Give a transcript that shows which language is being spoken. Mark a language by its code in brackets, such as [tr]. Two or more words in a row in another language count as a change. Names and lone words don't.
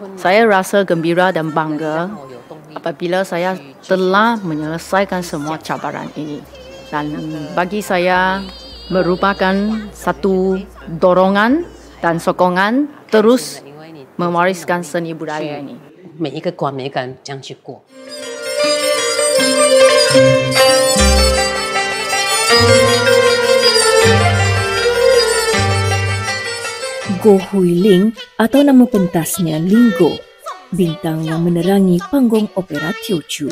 [ms] Saya rasa gembira dan bangga apabila saya telah menyelesaikan semua cabaran ini. Dan bagi saya merupakan satu dorongan dan sokongan terus mewariskan seni budaya ini. [zh] 每一个关每一个人这样去过。 [ms] Goh Hui Ling atau nama pentasnya Lingo, bintang yang menerangi panggung opera Teochew.